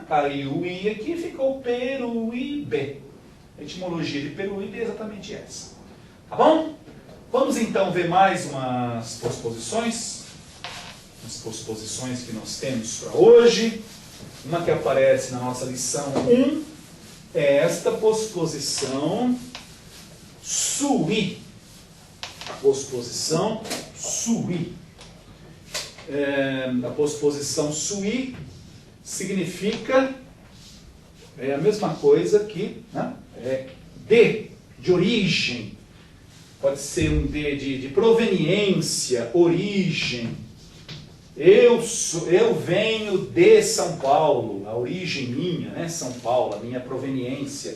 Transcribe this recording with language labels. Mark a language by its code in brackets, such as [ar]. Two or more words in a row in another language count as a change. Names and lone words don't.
[pt] Caiu o I aqui, ficou Peruíbe. A etimologia de Peruíbe é exatamente essa. Tá bom? Vamos então ver mais umas posposições. As posposições que nós temos para hoje. Uma que aparece na nossa lição 1 é esta posposição sui. A posposição sui. A posposição sui significa a mesma coisa que, né, de origem. Pode ser um de proveniência, origem. Eu venho de São Paulo, a origem minha, né, São Paulo, a minha proveniência.